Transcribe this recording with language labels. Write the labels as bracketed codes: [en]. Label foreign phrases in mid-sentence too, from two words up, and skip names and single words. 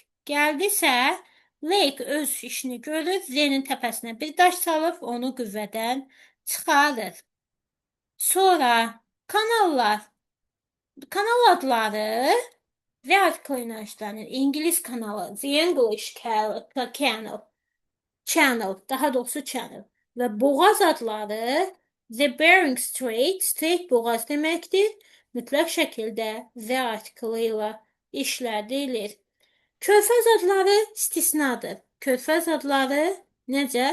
[az] Gəldisə, lake öz işini görür, zenin təpəsinə bir daş salıb, onu qüvvədən çıxarır. Sonra kanallar, kanal adları [en] the article [az] ilə işlənir. İngilis kanalı, [en] the English canal, channel, [az] daha doğrusu channel. Və boğaz adları [en] the Bering Strait, [az] Strait boğaz deməkdir. Mütləq şəkildə [en] the article [az] ilə işlədilir. Körfəz adları istisnadır. Körfəz adları necə?